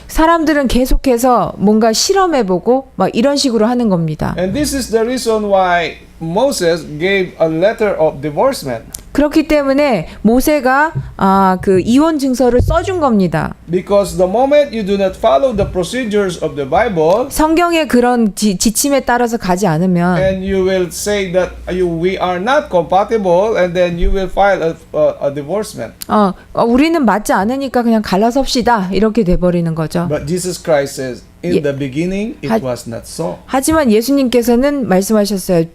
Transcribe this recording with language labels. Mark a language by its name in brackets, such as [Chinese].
[Korean] 사람들은 계속해서 뭔가 실험해보고 막 이런 식으로 하는 겁니다. [English] And this is the reason why Moses gave a letter of divorcement. [Korean] 그렇기 때문에 모세가 그 이혼 증서를 써준 겁니다. [English] Because the moment you do not follow the procedures of the Bible, [Korean] 성경의 그런 지침에 따라서 가지 않으면 [English] and you will say that we are not compatible, and then you will file a divorcement. [Korean] 우리는 맞지 않으니까 그냥 갈라섭시다 이렇게 돼버리는 거죠. [English] But Jesus Christ says, in the beginning, it was not so. [Korean] 하지만 예수님께서는 말씀하셨어요.